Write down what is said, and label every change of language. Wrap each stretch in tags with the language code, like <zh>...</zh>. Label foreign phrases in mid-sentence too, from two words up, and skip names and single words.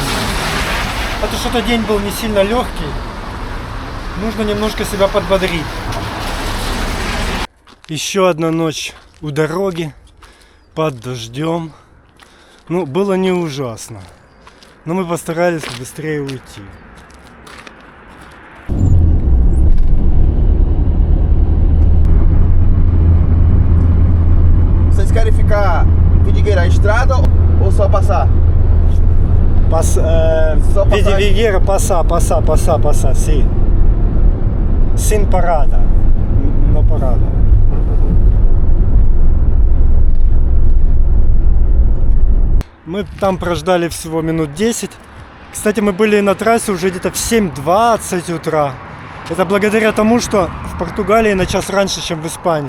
<ru>А то что-то день был не сильно легкий. Нужно немножко себя подбодрить. Еще одна ночь у дороги под дождем. Ну, было не ужасно. Но мы постарались быстрее уйти.</ru> <pt>Vocês querem ficar Vidigueira, a estrada ou só passar? Só Vidigueira, passar, sim. Sem parada. No parada.</pt> <ru>Мы там прождали всего минут 10. Кстати, мы были на трассе уже где-то в 7:20 утра. Это благодаря тому, что в Португалии на час раньше, чем в Испании.</ru>